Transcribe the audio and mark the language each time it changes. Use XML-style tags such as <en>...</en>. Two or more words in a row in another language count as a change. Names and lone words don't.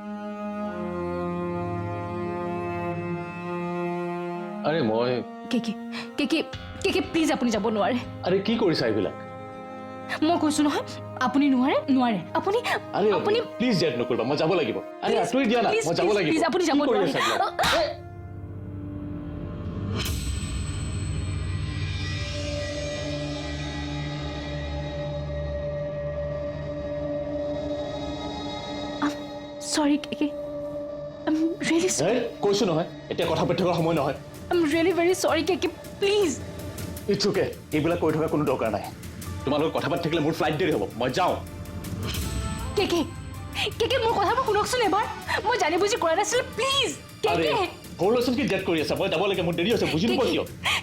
<as>আৰে মই কে প্লিজ আপুনি যাব নোৱাৰে। আৰে কি কৰিছা এইবিলাক? মই কৈছো নহয় আপুনি নোৱাৰে। আপুনি প্লিজ জেদ নকৰিবা, মই যাব লাগিব। আৰে আঁতৰি দিয়া না, মই যাব লাগিব। প্লিজ আপুনি যাব নোৱাৰে। Sorry, Keke.</as> <en>I'm really sorry.</en> <as>কৈছো নহয়, এতিয়া কথা পাতি থকাৰ সময় নহয়।</as> <en>I'm really very sorry, Keke. Please. It's okay.</en> <as>এইবিলাক কৈ থকা কোনো দৰকাৰ নাই। তোমালোক কথা পাতি থাকিলে মোৰ ফ্লাইট দেৰি হ'ব, মই যাওঁ। কেকে মোৰ কথাবোৰ শুনকচোন এবাৰ। মই জানি বুজি কৰা নাছিলো, প্লিজ। আৰে সৰু ল'ৰাছোৱালী কি জেদ কৰি আছা? মই যাব লাগে, মোৰ দেৰি হৈছে, বুজি নোপোৱা কিয়?</as>